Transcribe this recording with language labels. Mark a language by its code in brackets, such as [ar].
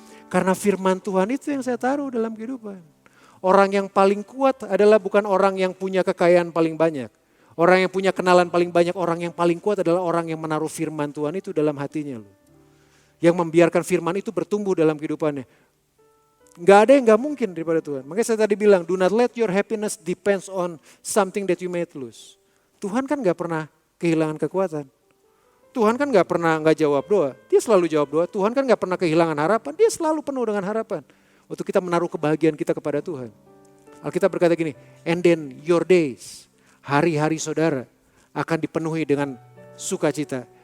[id] Karena firman Tuhan itu yang saya taruh dalam kehidupan. Orang yang paling kuat adalah bukan orang yang punya kekayaan paling banyak. Orang yang punya kenalan paling banyak, orang yang paling kuat adalah orang yang menaruh firman Tuhan itu dalam hatinya. Yang membiarkan firman itu bertumbuh dalam kehidupannya. Gak ada yang gak mungkin daripada Tuhan. Makanya saya tadi bilang, [en] do not let your happiness depends on something that you may lose. [id] Tuhan kan gak pernah kehilangan kekuatan. Tuhan kan gak pernah gak jawab doa. Dia selalu jawab doa. Tuhan kan gak pernah kehilangan harapan. Dia selalu penuh dengan harapan. Untuk kita menaruh kebahagiaan kita kepada Tuhan. Alkitab berkata gini, [en] and then your days, [id] hari-hari saudara akan dipenuhi dengan sukacita.